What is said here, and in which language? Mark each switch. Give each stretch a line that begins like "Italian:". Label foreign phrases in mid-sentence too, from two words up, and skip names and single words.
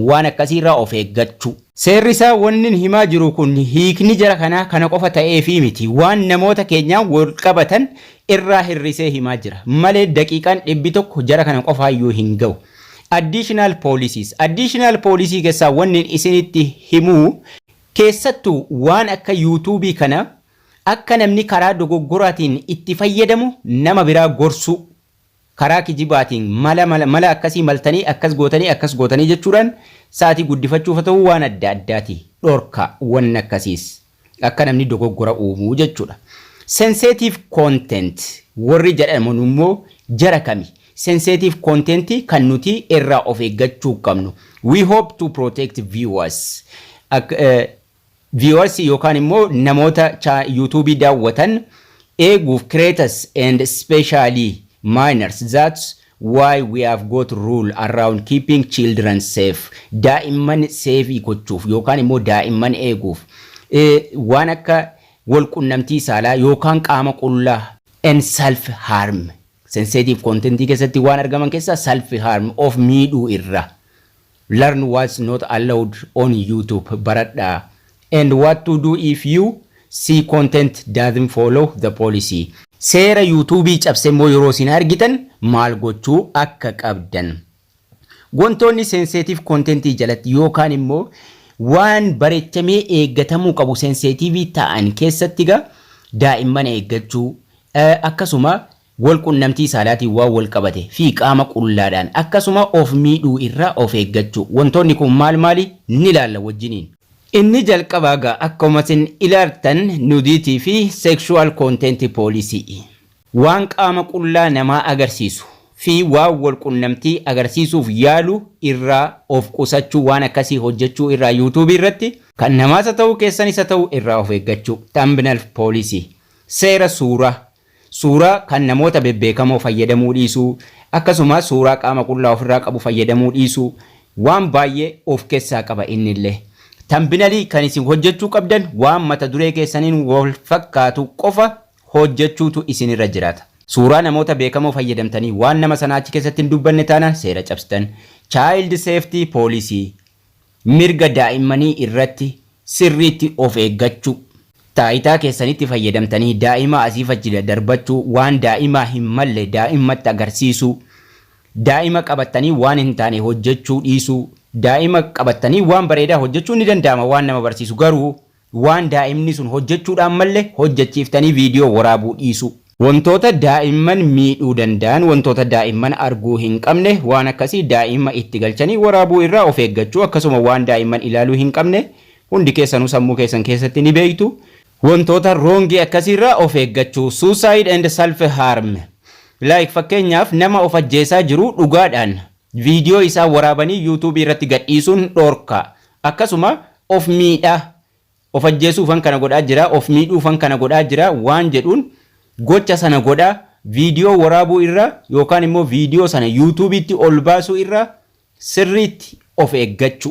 Oromo: Waan akkasiirraa of eeggachuu. Seerri isaa wanni himaa jiru kun hiikni jara kanaa kana qofa ta'eefii miti. Waan namoota keenyaan wal qabatan irraa hirrisee himaa jira. Malee daqiiqaan 100 jara kana qofaayyuu hin ga'u.
English: Additional policies. Additional policy
Oromo: keessaa wanni isinitti himuu keessattuu waan akka YouTube kana akka namni karaa dogoggoraatiin itti fayyadamu nama biraa gorsuu karaa kijibaatiin mala akkasii maltanii akkas gootanii jechuudhaan sa'aatii guddifachuuf ta'uu waan adda addaati dhorka wanni akkasiis akka namni dogoggora uumuu jechuudha.
English: Sensitive content
Oromo: warri jedhaman immoo jara kami
English: sensitive content
Oromo: kan nuti irraa of eeggachuu qabnu.
English: We hope to protect viewers.
Oromo: viewers yookaan immoo namoota YouTube daawwatan eeguuf
English: creators and especially minors. That's why we have got rule around keeping children safe.
Oromo: Daa'imman safe gochuuf yookaan immoo daa'imman eeguuf waan akka walqunnamtii saalaa yookaan qaama qullaa
English: and self harm. Sensitive content
Oromo: keessatti waan argaman keessaa
English: self harm
Oromo: of miidhuu irra.
English: Learn what's not allowed on YouTube.
Oromo: Baradhaa.
English: And what to do if you see content doesn't follow the policy.
Oromo: Seera YouTube cabse immoo yeroo isin argitan maal gochuu akka qabdan. Wantoonni
English: sensitive content
Oromo: jalatti yookaan immoo waan bareechamee eeggatamuu qabu sensitive ta'an keessatti daa'imman eeggachuu akkasuma walqunnamtii saalaatiin waan wal qabate fi qaama qullaadhaan akkasuma of miidhuu irraa of eeggachuu. Wantoonni kun maali ni ilaalla wajjiniin. Inni jalqabaa akkuma isin ilaaltan nudity fi
English: sexual content policy.
Oromo: Waan qaama qullaa namaa agarsiisu fi waan walqunnamtii agarsiisuuf yaalu irraa of qusachuu waan akkasii hojjechuu irraa YouTube irratti kan namaas ta'u keessanis ta'u irraa of eeggachuu.
English: Thumbnail policy.
Oromo: Seera suuraa kan namoota bebbeekamoo fayyadamuu dhiisuu akkasuma suuraa qaama qullaa ofirraa qabu fayyadamuu dhiisuu waan baay'ee of keessaa qaba innillee. Thumbnail kan isin hojjechuu qabdan waan mata duree keessaniin wal fakkaatu qofa hojjechuutu isinirra jiraata. Suuraa namoota beekamoo fayyadamtanii waan nama sanaa achi keessatti hin dubbanne taanaan seera cabsitan.
English: Child safety policy.
Oromo: Mirga daa'immanii irratti sirriitti of eeggachuu. Taayitaa keessanitti fayyadamtanii daa'ima asiif achi darbachuu waan daa'imaa hin malle daa'immatti agarsiisuu. Daa'ima qabatanii waan hin taane hojjechuu dhiisuu. Daa'ima qabatanii waan bareedaa hojjechuun ni danda'ama waan nama barsiisu garuu waan daa'imni sun hojjechuudhaan malle hojjechiiftanii viidiyoo waraabuu dhiisuu. Wantoota daa'imman miidhuu danda'an wantoota daa'imman arguu hin qabne waan akkasii daa'ima itti galchanii waraabuu irraa of eeggachuu akkasuma waan daa'imman ilaaluu hin qabne hundi keessanuu sammuu keessan keessatti ni beektu. Wantoota wrong akkasii irraa of eeggachuu.
English: Suicide and self harm.
Oromo: Like fakkeenyaaf nama of ajjeesaa jiru dhugaadhaan viidiyoo isaa waraabanii YouTube irratti gadhiisuun dhorka. Akkasuma of miidhaa of ajjeesuufan kana godhaa jira of miidhuufan kana godhaa jira waan jedhuun gocha sana godhaa viidiyoo waraabuu irra yookaan immoo viidiyoo sana YouTube itti ol baasuu irra sirriitti of eeggachuu.